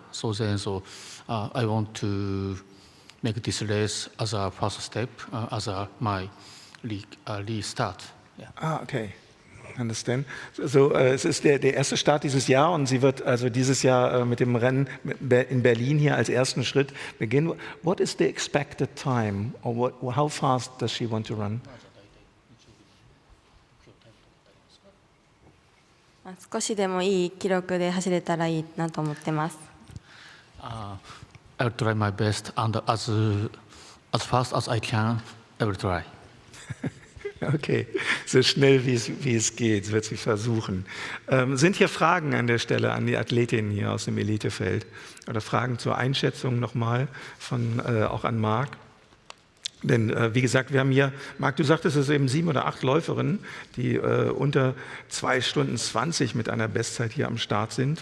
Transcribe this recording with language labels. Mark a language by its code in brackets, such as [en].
[en] So I want to make this race as a first step, as my restart. Yeah. Okay. Understand. [de] So, es ist der erste Start dieses Jahr und sie wird also dieses Jahr mit dem Rennen in Berlin hier als ersten Schritt beginnen. [en] What is the expected time or how fast does she want to run? [ja] 少しでもいい記録で走れたらいいなと思ってます。 [en] I'll try my best and as fast as I can, I will try. [de] Okay, so schnell wie es geht, wird sie versuchen. Sind hier Fragen an der Stelle an die Athletinnen hier aus dem Elitefeld? Oder Fragen zur Einschätzung nochmal auch an Marc? Denn wie gesagt, wir haben hier, Marc, du sagtest es eben 7 oder 8 Läuferinnen, die unter 2 Stunden 20 mit einer Bestzeit hier am Start sind.